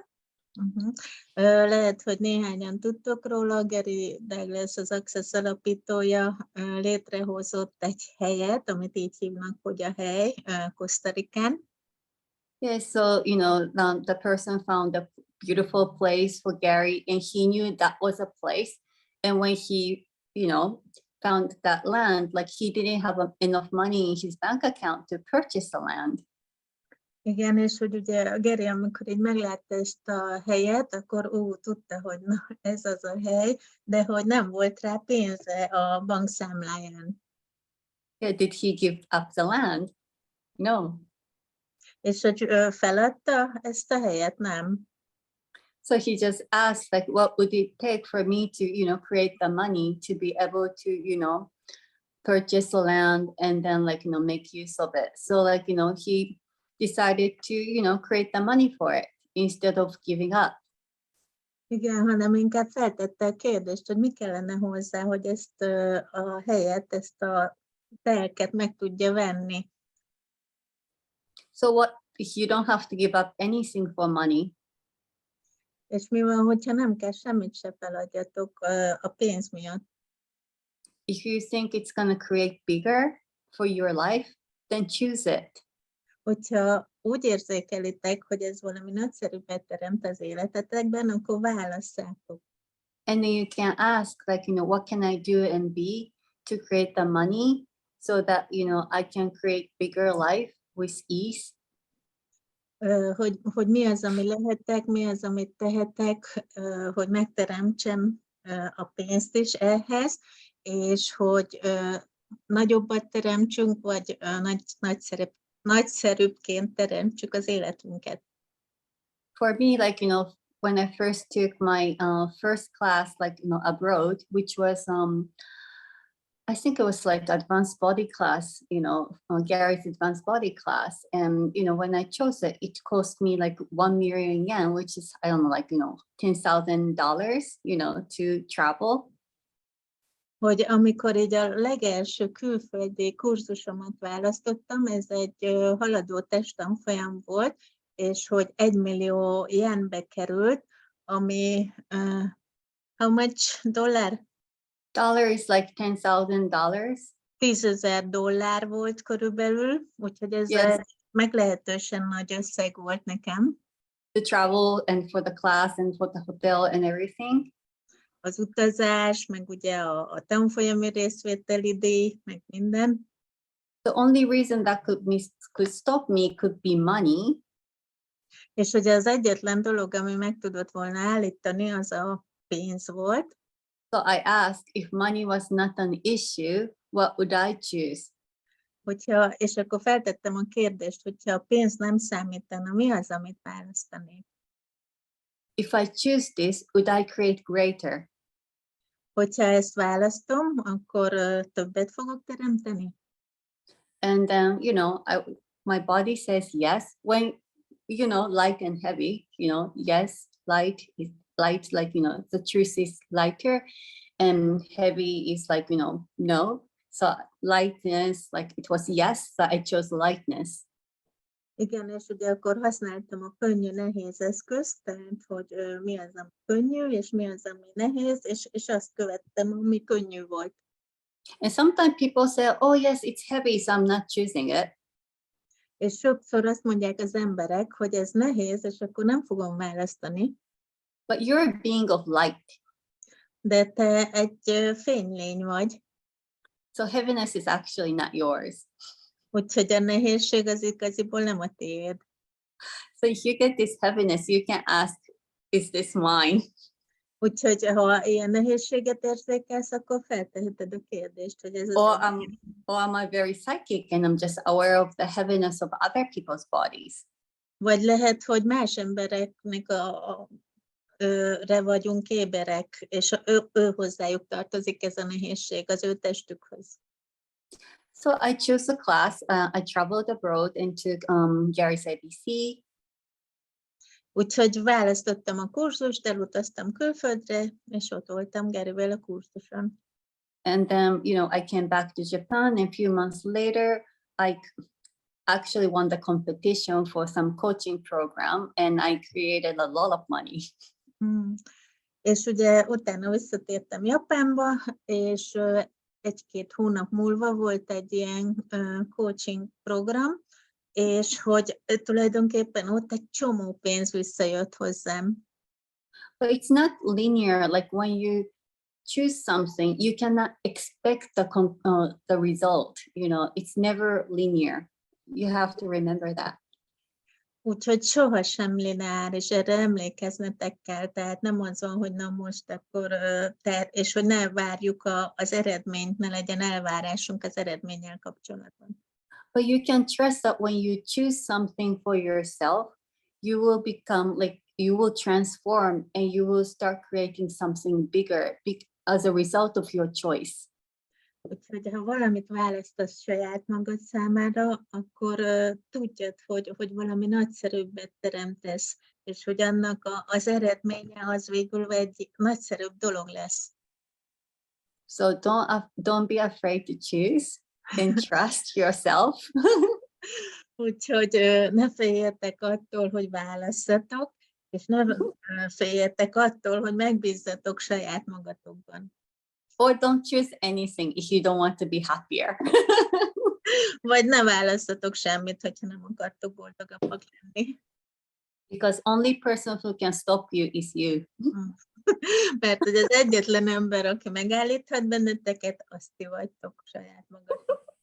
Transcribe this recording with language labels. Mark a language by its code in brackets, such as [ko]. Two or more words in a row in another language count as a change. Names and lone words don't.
[hu] Lehet, hogy néhányan tudtok róla, Gary Douglas, az Access alapítója létrehozott egy helyet, amit így hívnak, hogy a hely, Costa Ricán. [en] Yeah, so, the person found a beautiful place for Gary, and he knew that was a place. And when he, found that land, like he didn't have enough money in his bank account to purchase the land. [hu] Igen, és hogy ugye a Gary, amikor így meglátta ezt a helyet, akkor tudta, hogy na, ez az a hely, de hogy nem volt rá pénze a bankszámláján. [en] Yeah, did he give up the land? No. [hu] És hogy feladta ezt a helyet? Nem. [en] So he just asked, like, what would it take for me to, create the money to be able to, purchase the land and then, like, make use of it. So, like, he decided to, create the money for it instead of giving up. [hu] Igen, hanem inkább feltette a kérdést, hogy mi kellene hozzá, hogy ezt a helyet, ezt a telket meg tudja venni. [en] So what if you don't have to give up anything for money? [hu] És mi van, hogyha nem kell semmit se feladjatok a pénz miatt? [en] If you think it's going to create bigger for your life, then choose it. [hu] Hogyha úgy érzékelitek, hogy ez valami nagyszerűbbet teremt az életetekben, akkor válasszátok. [en] And then you can ask, like, what can I do and be to create the money so that, I can create bigger life with ease. [hu] Hogy mi az, ami lehetek, mi az, amit tehetek, hogy megteremtsem a pénzt is ehhez, és hogy nagyobbat teremtsünk, vagy nagyszerűbbként teremtsük az életünket. [en] For me, like, when I first took my first class, like, abroad, which was, I think it was like advanced body class, Gary's advanced body class. And, when I chose it, it cost me like 1 million yen, which is, I don't know, like, $10,000, to travel. [hu] Hogy amikor így a legelső külföldi kurzusomat választottam, ez egy haladó testtanfolyam volt, és hogy 1 millió jenbe került, ami [en] how much dollar? Dollar is like $10,000. [hu] $10,000 volt körülbelül, úgyhogy ez [en] Yes. [hu] meglehetősen nagy összeg volt nekem. [en] To travel and for the class and for the hotel and everything. [hu] Az utazás, meg ugye a tanfolyami részvételi díj, meg minden. [en] The only reason that could stop me could be money. [hu] És ugye az egyetlen dolog, ami meg tudott volna állítani, az a pénz volt. [en] So I asked, if money was not an issue, what would I choose? [hu] És akkor feltettem a kérdést, hogyha a pénz nem számítana, mi az, amit választanék? [en] If I choose this, would I create greater? [hu] Hogyha ezt választom, akkor többet fogok teremteni? [en] And then, my body says yes. When, light and heavy, yes, light is light, like, the truth is lighter, and heavy is like, no. So lightness, like it was yes, so I chose lightness. [hu] Igen, és ugye akkor használtam a könnyű-nehéz eszközt, tehát hogy mi az, ami könnyű, és mi az, ami nehéz, és azt követtem, ami könnyű volt. [en] And sometimes people say, oh yes, it's heavy, so I'm not choosing it. [hu] És sokszor azt mondják az emberek, hogy ez nehéz, és akkor nem fogom választani. [en] But you're a being of light. [hu] De te egy fénylény vagy. [en] So heaviness is actually not yours. [hu] Úgyhogy a nehézség az igaziból nem a tiéd. [en] So if you get this heaviness, you can ask, is this mine? [hu] Úgyhogy ha ilyen nehézséget érzékelsz, akkor felteheted a kérdést, hogy ez az [en] Or am I very psychic and I'm just aware of the heaviness of other people's bodies? [hu] Vagy lehet, hogy más embereknek re vagyunk éberek, és ő hozzájuk tartozik ez a nehézség, az ő testükhöz. [en] So I chose a class. I traveled abroad and took Gary's ABC. [hu] Úgyhogy választottam a kurzust, elutaztam külföldre, és ott voltam Garyvel a kurzuson. [en] And then, I came back to Japan, and a few months later, I actually won the competition for some coaching program, and I created a lot of money. [hu] És ugye utána visszatértem Japánba, és 1-2 hónap múlva volt egy ilyen [en] coaching program, [hu] és hogy tulajdonképpen ott egy csomó pénz visszajött hozzám. [en] But it's not linear. Like when you choose something, you cannot expect the result. It's never linear. You have to remember that. [hu] Úgyhogy sohasem lineáris, erre emlékeznetek kell, tehát nem az van, hogy na most akkor, és hogy ne várjuk az eredményt, ne legyen elvárásunk az eredménnyel kapcsolatban. [en] But you can trust that when you choose something for yourself, you will become like, you will transform and you will start creating something bigger as a result of your choice. [hu] Úgyhogy ha valamit választasz saját magad számára, akkor tudjad, hogy valami nagyszerűbbet teremtesz, és hogy annak az eredménye az végül egy nagyszerűbb dolog lesz. [en] So don't be afraid to choose and trust yourself. [hu] Úgyhogy ne féljetek attól, hogy válasszatok, és ne féljetek attól, hogy megbízzatok saját magatokban. [en] Or don't choose anything if you don't want to be happier. [hu] Vagy ne választatok semmit, hogyha nem akartok boldogabbak lenni. [en] Because only person who can stop you is you. [hu] Mert hogy az egyetlen ember, aki megállíthat benneteket, azt ti vagytok saját magatok.